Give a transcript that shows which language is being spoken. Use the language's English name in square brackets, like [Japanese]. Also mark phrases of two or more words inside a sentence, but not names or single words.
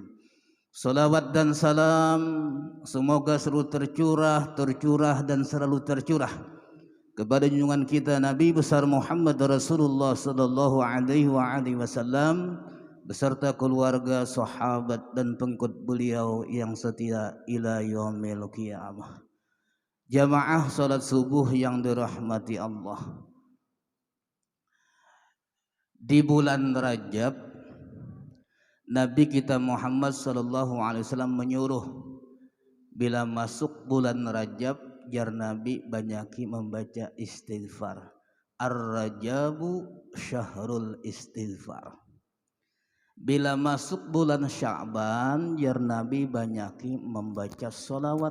[Indonesian] Salawat dan salam semoga selalu tercurah dan selalu tercurah kepada junjungan kita Nabi besar Muhammad Rasulullah [Arabic] صلى الله عليه وسلم [Indonesian] beserta keluarga, sahabat dan pengikut beliau yang setia [Arabic] إلى يوم القيامة. [Indonesian] Jamaah salat subuh yang dirahmati Allah. Di bulan Rajab Nabi kita Muhammad [Arabic] صلى الله عليه وسلم [Indonesian] menyuruh bila masuk bulan Rajab jar Nabi banyaki membaca istighfar. [Arabic] الرجب شهر الاستغفار. [Indonesian] Bila masuk bulan Sya'ban jar Nabi banyaki membaca salawat.